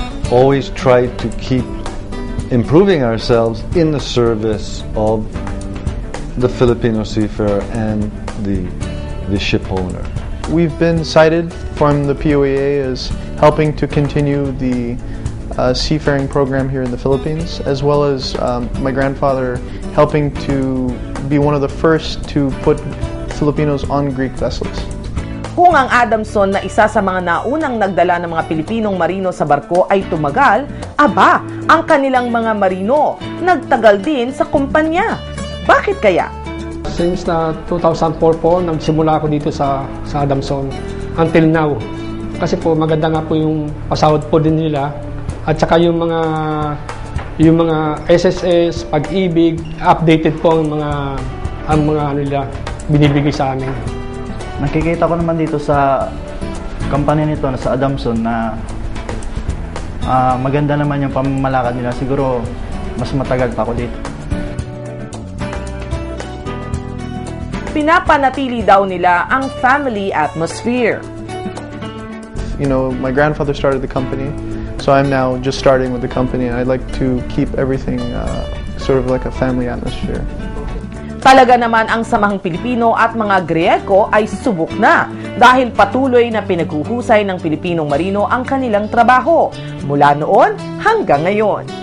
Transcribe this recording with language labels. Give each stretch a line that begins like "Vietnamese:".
English: Always try to keep improving ourselves in the service of the Filipino seafarer and the ship owner. We've been cited from the POEA as helping to continue the seafaring program here in the Philippines, as well as my grandfather helping to be one of the first to put Filipinos on Greek vessels.
Filipino: Kung ang Adamson na isa sa mga naunang nagdala ng mga Pilipinong marino sa barko ay tumagal, aba, ang kanilang mga marino nagtagal din sa kumpanya. Bakit kaya? Since na 2004 po, nagsimula ako dito sa Adamson
English: until now.
Filipino: Kasi po maganda nga po yung pasahod po din nila, at saka yung mga SSS, pag-ibig, updated po ang mga nila binibigay sa amin. Nakikita ko naman dito sa company nito na sa Adamson na maganda naman yung pamamalakad nila. Siguro mas matagal pa ako dito. Pinapanatili daw nila ang family atmosphere.
English: You know, my grandfather started the company, so I'm now just starting with the company, and I'd like to keep everything sort of like a family atmosphere.
Filipino: Talaga naman ang samahang Pilipino at mga Griyeko ay subok na dahil patuloy na pinaghuhusay ng Pilipinong marino ang kanilang trabaho mula noon hanggang ngayon.